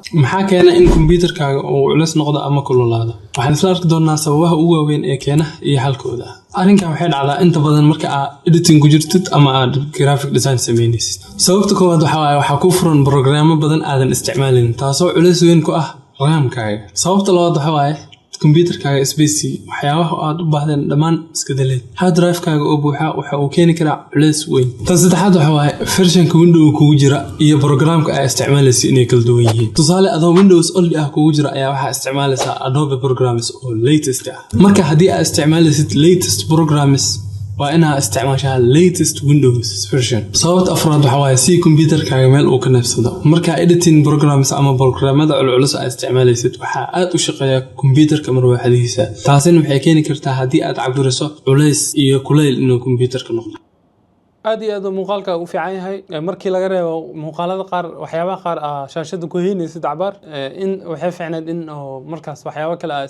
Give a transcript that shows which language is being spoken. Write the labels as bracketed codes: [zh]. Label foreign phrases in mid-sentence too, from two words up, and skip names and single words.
[so] maxaa keena in computerkaaga uu culus noqdo ama kululaado waxaan isla arki doonaa sababaha ugu waaweyn ee keena iyo halkooda arrinkan waxay dhacdaa inta badan marka aad editing ku jirtid ama aad [en] graphic design [so] sameynaysid sababta koowaad waxa ku furan programmo badan aadan isticmaalin taasoo culays weyn ku ah RAM-kaaga sababta labaad waxa computerkaaga space waxyaabaha aad u baahdeen dhammaan iska daleed [en] hard drive- [so] kaaga oo buuxa waxa uu keeni karaa culays weyn tan saddexaad versionka Windows kugu jira iyo programka ay isticmaalayso inay kala duwan yihiin tusaale adoo Windows only ah kugu jira ayaa waxa isticmaalaysaa Adobe programs oo latest ah marka haddii aad isticmaalaysid [en] latest programs [so] waa inaad isticmaashaa [en] latest Windows version [so] sababta afraad waxa si computerkaaga meel uu ka neefsado marka [en] editing programs [so] ama programmada culculus aad isticmaalaysid waxa aad u shaqeeyaa computerka marwaxadiisa taasina waxay keeni kartaa haddii aad cabiriso culays iyo kulayl inuu computerka noqdo aad iyo aad muuqaalka u fiican yahay markii laga reebo muuqaalada qaar waxyaabaha qaar shaashada ku heynaysid cabaar in waxay fiicneed in markaas waxyaabo kale aad